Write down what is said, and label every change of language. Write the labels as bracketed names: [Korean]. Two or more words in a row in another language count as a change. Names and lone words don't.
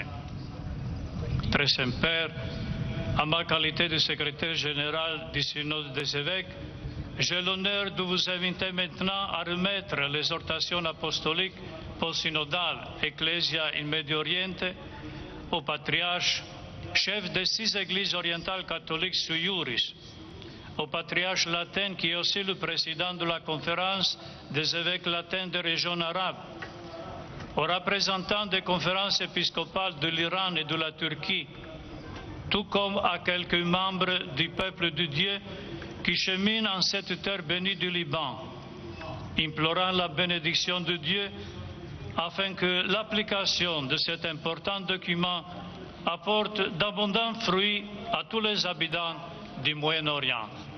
[French] Très Saint-Père, en ma qualité de secrétaire général du Synode des évêques, j'ai l'honneur de vous inviter maintenant à remettre l'exhortation apostolique post-synodale Ecclesia in Medio Oriente au patriarche, chef des 6 églises orientales catholiques [Latin] sui iuris, [French] au patriarche latin qui est aussi le président de la conférence des évêques latins des régions arabes, aux représentants des conférences épiscopales de l'Iran et de la Turquie, tout comme à quelques membres du peuple de Dieu qui cheminent en cette terre bénie du Liban, implorant la bénédiction de Dieu afin que l'application de cet important document apporte d'abondants fruits à tous les habitants du Moyen-Orient.